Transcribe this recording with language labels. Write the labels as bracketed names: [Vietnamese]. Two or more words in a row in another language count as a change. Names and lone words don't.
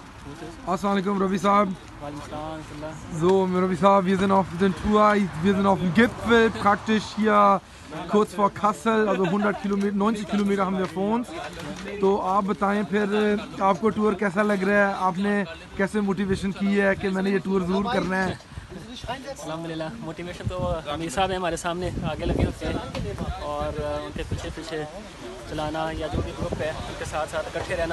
[Arabic] السلام عليكم, Ravi Saab. [German] So, Ravi Saab, wir sind auf den Tour, wir sind auf dem Gipfel, praktisch hier kurz vor Kassel, also 100 किलोमीटर 90 किलोमीटर हम vor uns. [Urdu] تو آپ بتائیں پھر آپ کو ٹور کیسا لگ رہا ہے، آپ نے کیسے موٹیویشن کی ہے کہ میں نے یہ ٹور ضرور کرنا ہے? الحمدللہ، موٹیویشن تو امیر صاحب ہیں ہمارے سامنے آگے لگے ہوتے ہیں اور ان کے پیچھے پیچھے چلانا یا جو بھی گروپ ہے ان کے ساتھ ساتھ اکٹھے رہنا.